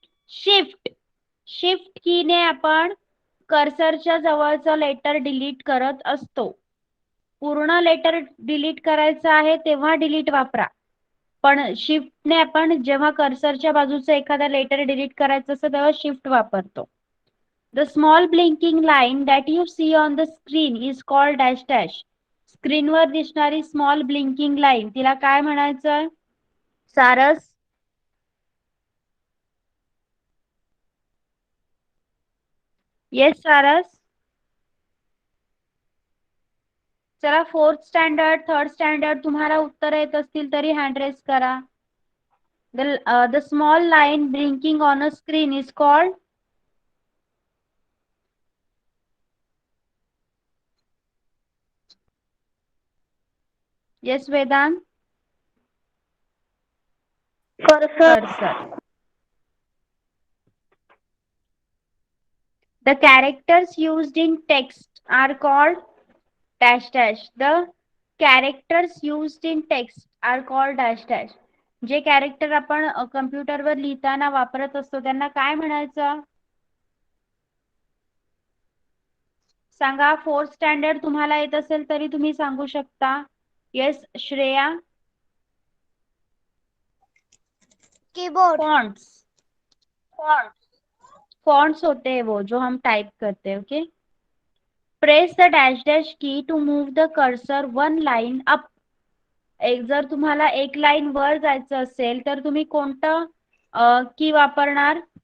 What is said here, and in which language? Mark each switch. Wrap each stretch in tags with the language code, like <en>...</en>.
<mr>Shift. Shift कीने आपण कर्सरच्या जवळचं लेटर डिलीट करत असतो. पूर्ण लेटर डिलीट करायचं आहे तेव्हा डिलीट वापरा. पण शिफ्टने आपण जेव्हा कर्सरच्या बाजूचं एखादा लेटर डिलीट करायचं असतं तेव्हा शिफ्ट वापरतो.</mr> <en>The small blinking line that you see on the screen is called dash dash.</en> <mr>स्क्रीनवर दिसणारी स्मॉल ब्लिंकिंग लाईन तिला काय म्हणायचं? सारस. येस सारस. चला फोर्थ स्टँडर्ड, थर्ड स्टँडर्ड तुम्हाला उत्तर येत असतील तरी हँड रेज करा.</mr> <en>The small line blinking on a screen is called yes Vedant. Cursor. The characters used in text are called dash dash. The characters used in text are called dash dash.</en> <mr>जे character आपण कम्प्युटरवर लिहिताना वापरत असतो त्यांना काय म्हणायचं? सांगा. Fourth standard तुम्हाला येत असेल तरी तुम्ही सांगू शकता. Yes Shreya.</mr> <en>Keyboard. Fonts. Fonts</en> <hi>होते हैं वो जो हम टाइप करते हैं.</hi> <en>Okay. Press the dash dash key to move the cursor one line up.</en> <mr>जर तुम्हाला एक लाईन वर जायचं असेल तर तुम्ही कोणतं की वापरणार?</mr>